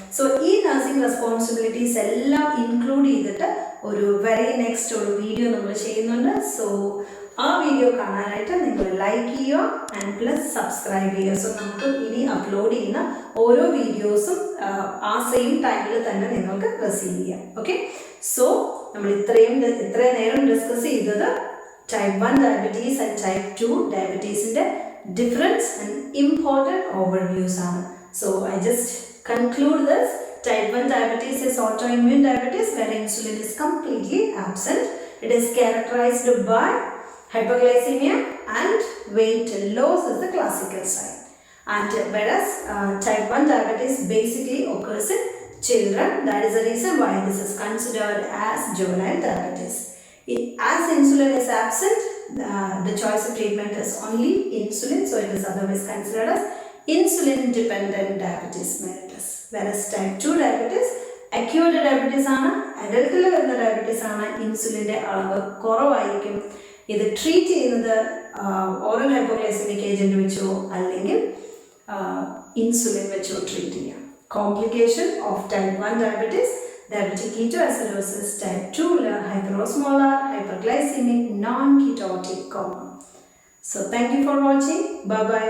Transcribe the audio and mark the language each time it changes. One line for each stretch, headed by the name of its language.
Malayalam: So ഈ nursing responsibilities എല്ലാം include ചെയ്തിട്ട് ഒരു വെരി നെക്സ്റ്റ് ഒരു വീഡിയോ നമ്മൾ ചെയ്യുന്നുണ്ട്. സോ ആ വീഡിയോ കാണാനായിട്ട് നിങ്ങൾ ലൈക്ക് ചെയ്യുക ആൻഡ് പ്ലസ് സബ്സ്ക്രൈബ് ചെയ്യുക. സോ നമുക്ക് ഇനി അപ്ലോഡ് ചെയ്യുന്ന ഓരോ വീഡിയോസും ആ സെയിം ടൈമിൽ തന്നെ നിങ്ങൾക്ക് റിസീവ് ചെയ്യാം. ഓക്കെ, സോ നമ്മൾ ഇത്രയും നേരം ഡിസ്കസ് ചെയ്തത്
English: type 1 diabetes and type 2 diabetes in the difference and important overviews are. So I just conclude this. Type 1 diabetes is autoimmune diabetes where insulin is completely absent. It is characterized by hyperglycemia and weight loss is the classical sign. And whereas type 1 diabetes basically occurs in children, that is the reason why this is considered as juvenile diabetes. As insulin is absent, the choice of treatment is only insulin, so it is otherwise considered as insulin dependent diabetes mellitus. Whereas type 2 diabetes acute diabetes
Malayalam: ആണ്, അഡൽട്ടിൽ വരുന്ന diabetes ആണ്, ഇൻസുലിൻ്റെ അളവ് കുറവായിരിക്കും. ഇത് treat ചെയ്യുന്നത് oral hypoglycaemic agent വെച്ചോ അല്ലെങ്കിൽ insulin വെച്ചോ ട്രീറ്റ് ചെയ്യാം.
English: Complication of type 1 diabetes, diabetic ketoacidosis, type 2 hyperosmolar, hyperglycemic, non-ketotic coma. So thank you for watching. Bye bye.